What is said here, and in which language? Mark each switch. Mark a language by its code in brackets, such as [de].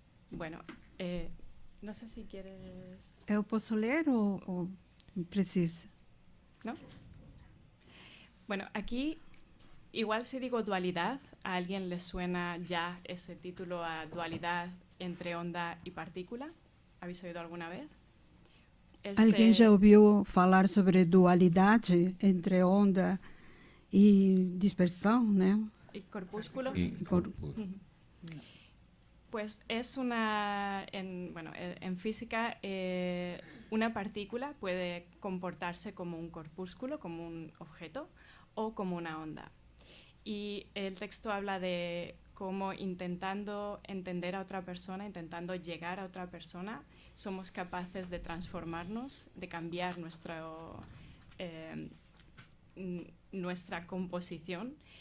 [es] Bueno, no sé si quieres... [pt] Eu posso ler ou preciso? [es] ¿No? Bueno, aquí, igual si digo dualidad, ¿a alguien le suena ya ese título a dualidad entre onda y partícula? ¿Habéis oído alguna vez? [pt] Alguém já ouviu falar sobre dualidade entre onda e dispersão, né? [es] ¿Y corpúsculo? Corpúsculo. Pues es en física, una partícula puede comportarse como un corpúsculo, como un objeto, o como una onda. Y el texto habla de cómo intentando entender a otra persona, intentando llegar a otra persona, somos capaces de transformarnos, de cambiar nuestra composición.